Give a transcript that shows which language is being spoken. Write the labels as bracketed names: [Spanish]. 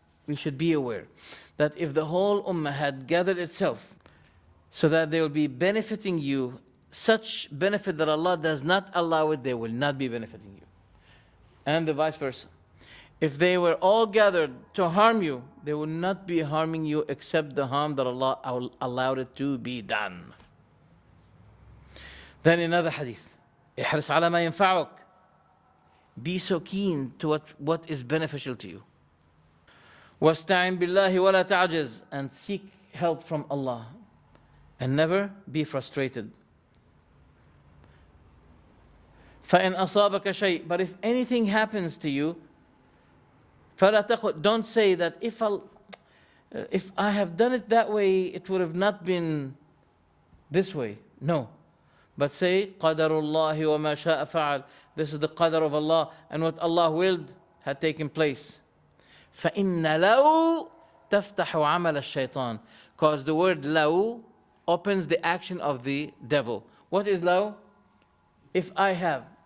[English] We should be aware that if the whole ummah had gathered itself so that they will be benefiting you, such benefit that Allah does not allow it, they will not be benefiting you. And the vice versa. If they were all gathered to harm you, they will not be harming you except the harm that Allah allowed it to be done. Then another hadith, [Arabic] احرص على ما ينفعك. [English] Be so keen to what is beneficial to you. [Arabic] واستعن بالله ولا تعجز, [English] and seek help from Allah and never be frustrated. [Arabic] فإن أصابك شيء, [English] but if anything happens to you, [Arabic] فلا تقل, [English] don't say that if I have done it that way, it would have not been this way. No. But say, [Arabic] قَدَرُ اللَّهِ وَمَا شَاءَ فَعَلْ. [English] This is the qadr of Allah, and what Allah willed had taken place. [Arabic] فَإِنَّ لَوْ تَفْتَحُ عَمَلَ الشَّيْطَانِ. [English] Because the word law opens the action of the devil. What is law? If I have.